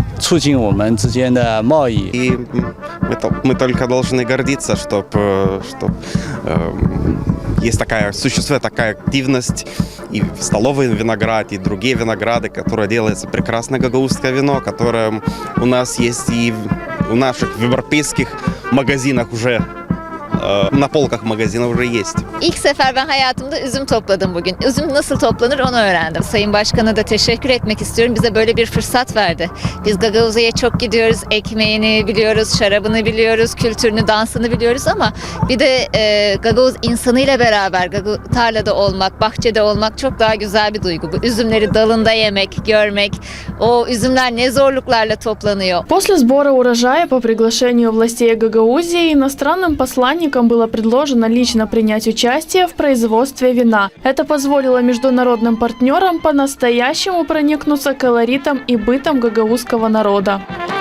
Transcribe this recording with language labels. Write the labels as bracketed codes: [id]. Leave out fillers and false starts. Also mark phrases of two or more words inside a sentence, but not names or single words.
[ru] И мы только должны гордиться, что существует такая активность и в столовый виноград, и другие винограды, которые делается прекрасное гагаузское вино, которое у нас есть и в наших европейских магазинах уже. Na polkak magazini уже есть. [tr] İlk sefer ben hayatımda üzüm topladım bugün. Üzüm nasıl toplanır onu öğrendim. Sayın Başkan'a da teşekkür etmek istiyorum. Bize böyle bir fırsat verdi. Biz Gagauza'ya çok gidiyoruz. Ekmeğini biliyoruz, şarabını biliyoruz, kültürünü, dansını biliyoruz ama bir de Gagauz insanıyla beraber tarlada olmak, bahçede olmak çok daha güzel bir duygu. Bu üzümleri dalında yemek, görmek, o üzümler ne zorluklarla toplanıyor. [ru] После сбора урожая по приглашению властей Гагаузии иностранным посланникам было предложено лично принять участие в производстве вина. Это позволило международным партнерам по-настоящему проникнуться колоритом и бытом гагаузского народа.